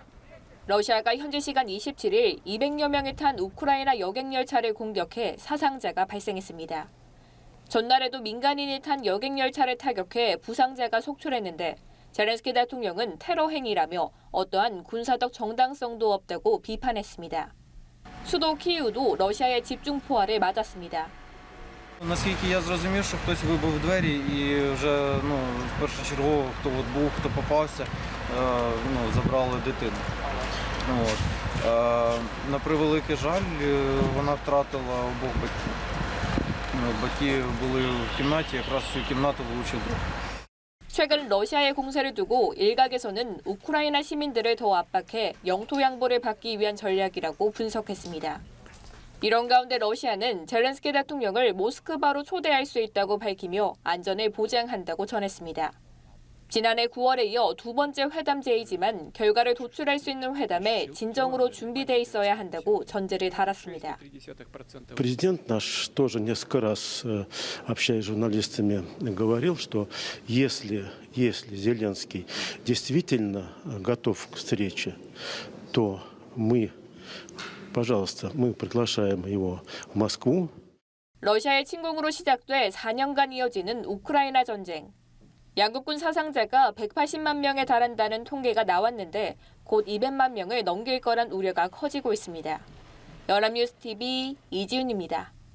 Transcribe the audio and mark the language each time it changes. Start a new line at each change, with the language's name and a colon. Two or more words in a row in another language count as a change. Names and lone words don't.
Korean: 러시아가 현지 시간 27일 200여 명이 탄 우크라이나 여객 열차를 공격해 사상자가 발생했습니다. 전날에도 민간인이 탄 여객 열차를 타격해 부상자가 속출했는데 젤렌스키 대통령은 테러 행위라며 어떠한 군사적 정당성도 없다고 비판했습니다. 수도 키이우도 러시아의 집중 포화를 맞았습니다.
Ukrainian: Наскільки я зрозумів, що хтось вибив двері і вже першочергово, хто попався, забрали дитину. На превеликий жаль, вона втратила обох батьків. Батьки були в кімнаті, якраз в цю кімнату влучив дрон.
Korean: 최근 러시아의 공세를 두고 일각에서는 우크라이나 시민들을 더 압박해 영토 양보를 받기 위한 전략이라고 분석했습니다. 이런 가운데 러시아는 젤렌스키 대통령을 모스크바로 초대할 수 있다고 밝히며 안전을 보장한다고 전했습니다. 지난해 9월에 이어 두 번째 회담 제의지만 결과를 도출할 수 있는 회담에 진정으로 준비돼 있어야 한다고 전제를 달았습니다.
Russian: Президент наш тоже несколько раз, общаясь с журналистами, говорил, что если Зеленский действительно готов к встрече, то пожалуйста, мы приглашаем его в Москву.
Korean: 러시아의 침공으로 시작돼 4년간 이어지는 우크라이나 전쟁. 양국군 사상자가 180만 명에 달한다는 통계가 나왔는데 곧 200만 명을 넘길 거란 우려가 커지고 있습니다. 연합뉴스TV 이지윤입니다.